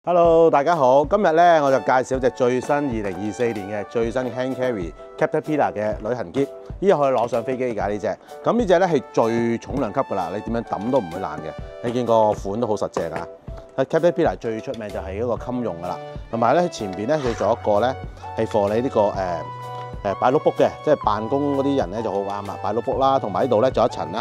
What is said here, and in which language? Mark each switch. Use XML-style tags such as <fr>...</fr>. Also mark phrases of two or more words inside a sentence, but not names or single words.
<yue>Hello， 大家好。今日咧我就介紹隻最新2024年嘅最新</yue> <en>hand carry</en> <yue>Caterpillar 嘅旅行篋，呢個可以攞上飛機㗎呢隻。咁呢隻咧係最重量級㗎啦，你點樣抌都唔會爛嘅。你見個款都好實淨啊。Caterpillar 最出名就係嗰個襟用㗎啦，同埋咧前邊咧佢做一個咧係 for 你呢個擺 notebook 嘅，即係辦公嗰啲人咧就好啱啦，擺 notebook 啦，同埋呢度咧仲有一層啦。</yue>